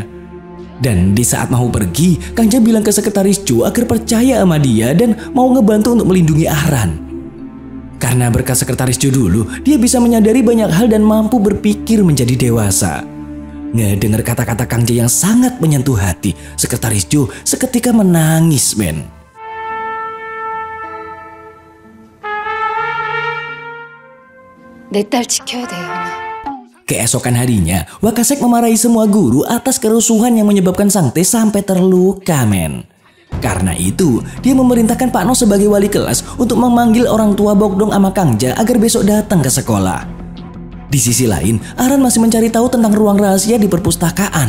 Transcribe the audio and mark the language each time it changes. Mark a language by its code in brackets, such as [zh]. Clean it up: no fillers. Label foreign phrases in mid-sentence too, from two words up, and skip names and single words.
[id] Dan di saat mau pergi, Kang Ja bilang ke Sekretaris Jo agar percaya sama dia dan mau ngebantu untuk melindungi Ahran. Karena berkat Sekretaris Jo dulu, dia bisa menyadari banyak hal dan mampu berpikir menjadi dewasa. Ngedengar kata-kata Kang Ja yang sangat menyentuh hati, Sekretaris Jo seketika menangis, men. [ko] 내 딸 지켜야 돼요. [id] Keesokan harinya, Wakasek memarahi semua guru atas kerusuhan yang menyebabkan Sangte sampai terluka, men. Karena itu, dia memerintahkan Pak No sebagai wali kelas untuk memanggil orang tua Bokdong sama Kang Ja agar besok datang ke sekolah. Di sisi lain, Ahran masih mencari tahu tentang ruang rahasia di perpustakaan.